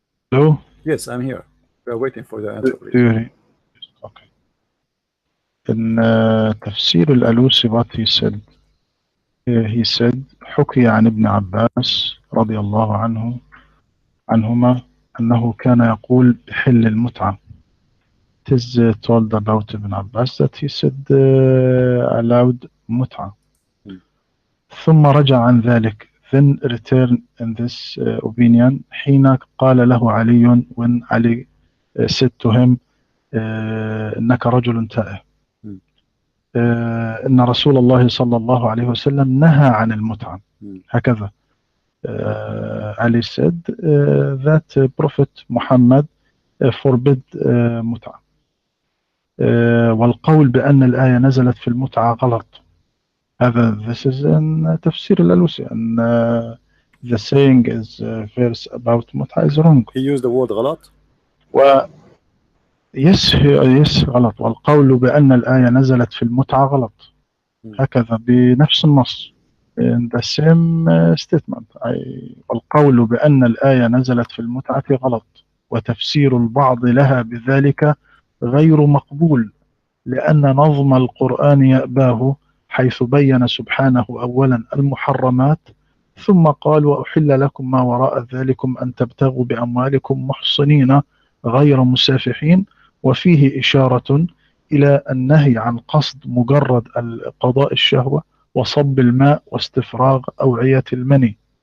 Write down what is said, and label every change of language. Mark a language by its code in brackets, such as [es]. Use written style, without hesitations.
[en] Hello? Yes, I'm here. We are waiting for the answer. Okay. In Tafsir al-Alusi, what he said, [ar] حكي عن ابن عباس رضي الله عنهما أنه كان يقول بحل المتعة [en] it is told about Ibn Abbas that he said allowed متعة. [ar] ثم رجع عن ذلك, [en] then return in this opinion [ar] حين قال له علي, [en] when Ali said to him [ar] إنك رجل تائه. إن رسول الله صلى الله عليه وسلم نهى عن المتعة. [en] هكذا Ali said that Prophet Muhammad forbid متعة. [ar] والقول بأن الآية نزلت في المتعة غلط. [en] هذا this is in تفسير الألوسي, and the saying is verse about متعة is wrong. He used the word غلط. yes غلط. [ar] والقول بأن الآية نزلت في المتعة غلط. هكذا بنفس النص [en] in the same statement. [ar] والقول بأن الآية نزلت في المتعة غلط, وتفسير البعض لها بذلك غير مقبول, لأن نظم القرآن يأباه, حيث بين سبحانه أولا المحرمات ثم قال وأحل لكم ما وراء ذلكم أن تبتغوا بأموالكم محصنين غير مسافحين, وفيه إشارة إلى النهي عن قصد مجرد قضاء الشهوة وصب الماء واستفراغ أوعية المني.